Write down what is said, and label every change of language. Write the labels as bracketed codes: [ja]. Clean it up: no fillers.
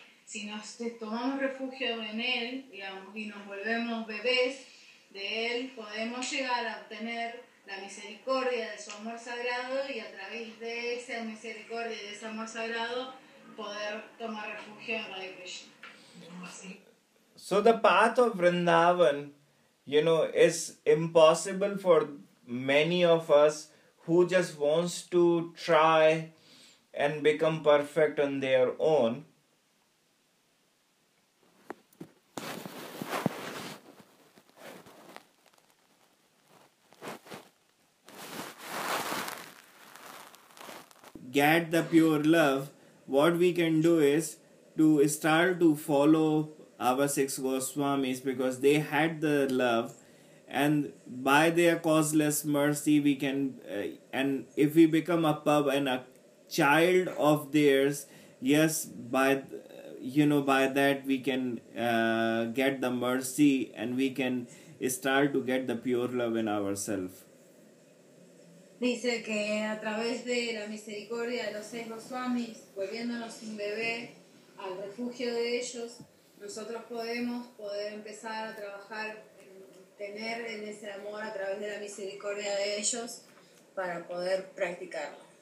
[es] Si nos tomamos refugio en él, digamos, y nos volvemos bebés de él, podemos llegar a obtener la misericordia de su amor sagrado y a través de esa misericordia y de ese amor sagrado poder tomar refugio en Radha Krishna. [en] So the path of Vrindavan, you know, is impossible for many of us who just wants to try and become perfect on their own. Get the pure love, what we can do is to start to follow our six Goswamis, because they had the love, and by their causeless mercy we can and if we become a pub and a child of theirs, yes, by you know, by that we can get the mercy and we can start to get the pure love in ourselves. [es] Dice que a través de la misericordia de los seis Goswamis, volviéndonos un bebé al refugio de ellos, nosotros podemos poder empezar a trabajar, tener en ese amor a través de la misericordia de ellos para poder practicarlo.